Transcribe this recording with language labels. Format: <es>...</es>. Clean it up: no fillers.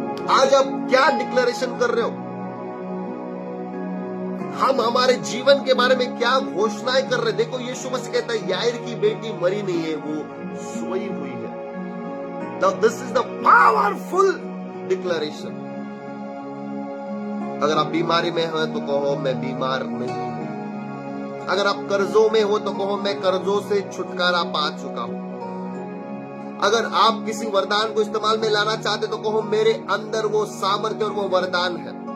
<hi>आज आप क्या डिक्लेरेशन कर रहे हो? हम हमारे जीवन के बारे में क्या घोषणाएं कर रहे हैं? देखो, यीशु मसीह कहता है याईर की बेटी मरी नहीं है, वो सोई हुई है।</hi> <en>Now this is the powerful declaration.</en> <hi>अगर आप बीमारी में हो तो कहो मैं बीमार नहीं हूं। अगर आप कर्जों में हो तो कहो मैं कर्जों से छुटकारा पा चुका हूं। अगर आप किसी वरदान को इस्तेमाल में लाना चाहते तो कहो मेरे अंदर वो सामर्थ्य और वो वरदान है।</hi>